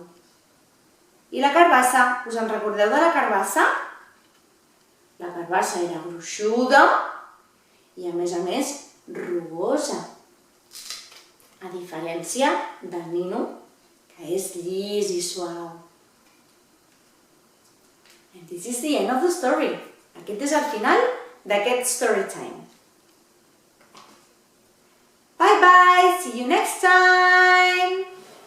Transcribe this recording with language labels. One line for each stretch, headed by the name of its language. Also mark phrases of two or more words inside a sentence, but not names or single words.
Catalan: I la carbassa, us en recordeu de la carbassa? La carbassa era gruixuda i a més rugosa. A diferència del nino, que és llis i suau.
English: And this is the end of the story.
Catalan: Aquest és el final d'aquest
English: story time. Bye bye, see you next time!